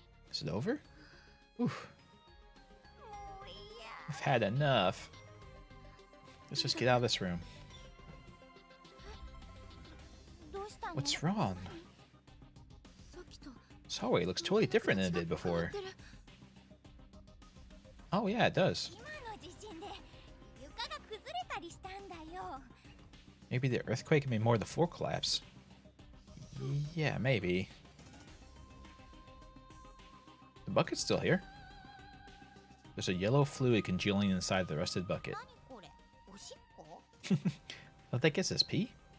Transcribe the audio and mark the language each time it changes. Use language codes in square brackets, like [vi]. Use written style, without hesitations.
[en] Is it over? Oof. [ja] もういいや [en] I've had enough. Let's just get out of this room. [ja] どうしたの [en] What's wrong? [ja] さっきと [en] Sorry, it looks totally different than it did before. [ja] 変わってる [en] Oh yeah, it does. [ja] 今の地震で床が崩れたりしたんだよ [en] Maybe the earthquake made more of the floor collapse. Yeah, maybe. The bucket's still here. There's a yellow fluid congealing inside the rusted bucket. [ja] 何これおしっこ [en] I think it's his pee.